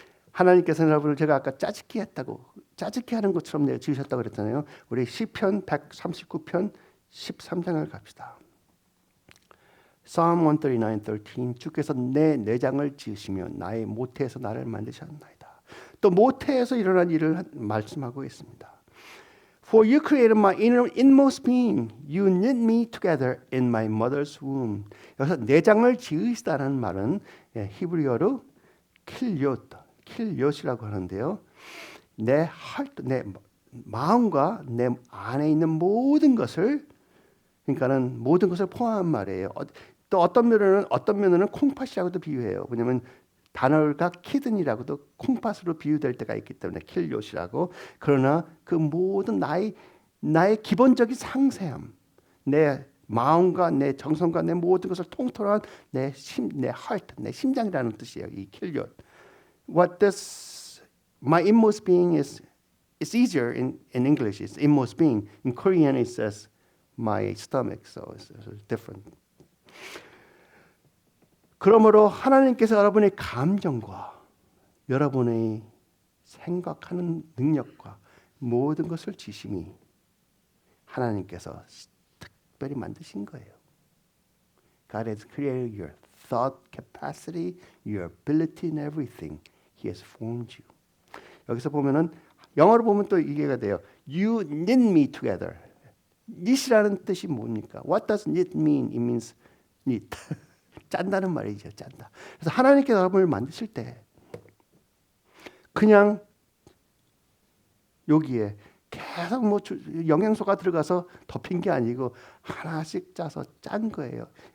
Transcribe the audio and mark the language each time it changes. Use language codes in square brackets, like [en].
[ko] 하나님께서는 여러분을 제가 아까 짜증게 하는 것처럼 지으셨다고 그랬잖아요. 우리 시편 139편 13장을 갑시다. [en] Psalm 139:13 [ko] 주께서 내 내장을 지으시며 나의 모태에서 나를 만드셨나이다. 또 모태에서 일어난 일을 말씀하고 있습니다. [en] For you created my inmost being. You knit me together in my mother's womb. [ko] 여기서 내장을 지으시다는 말은 히브리어로 킬요트이라고 하는데요. 내 마음과 내 안에 있는 모든 것을, 그러니까는 모든 것을 포함한 말이에요. 또 어떤 면에는 콩팥이라고도 비유해요. 왜냐하면 단어가 키든이라고도 콩팥으로 비유될 때가 있기 때문에 킬요시라고. 그러나 그 모든 나의 기본적인 상세함, 내 마음과 내 정성과 내 모든 것을 통틀어한 내 heart, 내 심장이라는 뜻이에요. 이 킬요. [en] What does my inmost being is? It's easier in English. It's inmost being. In Korean, it says my stomach. So it's different. [ko] 그러므로 하나님께서 여러분의 감정과 여러분의 생각하는 능력과 모든 것을 지심이 하나님께서 특별히 만드신 거예요. [en] God has created your thought capacity, your ability in everything. He has formed you. [ko] 여기서 보면은 영어로 보면 또 이해가 돼요. [en] You knit me together. [ko] knit이라는 뜻이 뭡니까? [en] What does knit mean? It means knit. [ko] 짠다는 말이죠. 짠다. 그래서 하나님께서 여러분을 만드실 때 그냥 여기에 계속 뭐 영양소가 들어가서 덮인 게 아니고 하나씩 짜서 짠 거예요.